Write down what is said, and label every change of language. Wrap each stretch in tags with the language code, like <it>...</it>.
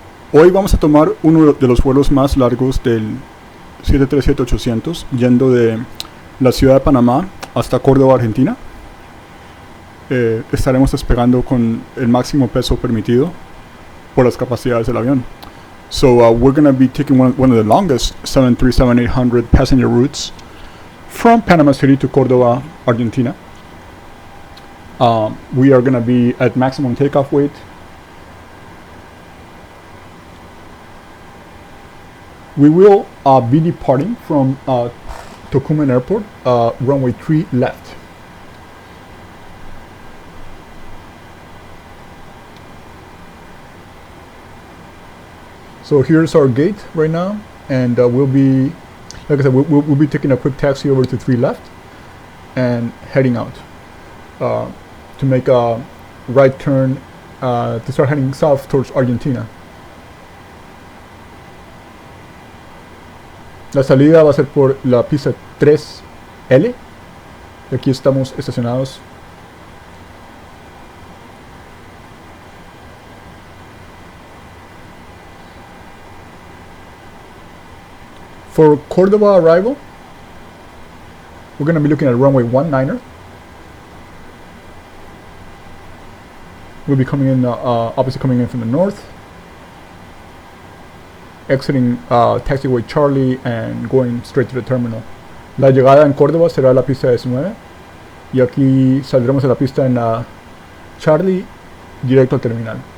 <es>Hoy vamos a tomar uno de los vuelos más largos del 737-800, yendo de la ciudad de Panamá hasta Córdoba, Argentina. Estaremos despegando con el máximo peso permitido por las capacidades del avión.</es> <en>So we're going to be taking one of the longest 737-800 passenger routes from Panama City to Córdoba, Argentina. We are going to be at maximum takeoff weight. We will be departing from Tocumen Airport, runway 3 left. So here's our gate right now, and we'll be, like I said, we'll be taking a quick taxi over to 3 left and heading out to make a right turn to start heading south towards Argentina.</en> <es>La salida va a ser por la pista 3L. Aquí estamos estacionados.</es> <en>For Córdoba arrival, we're going to be looking at runway 19er. We'll be coming in, obviously coming in from the north, exiting taxiway Charlie and going straight to the terminal.</en> <es>La llegada en Córdoba será la pista 19 y aquí saldremos de la pista en Charlie directo al terminal.</es>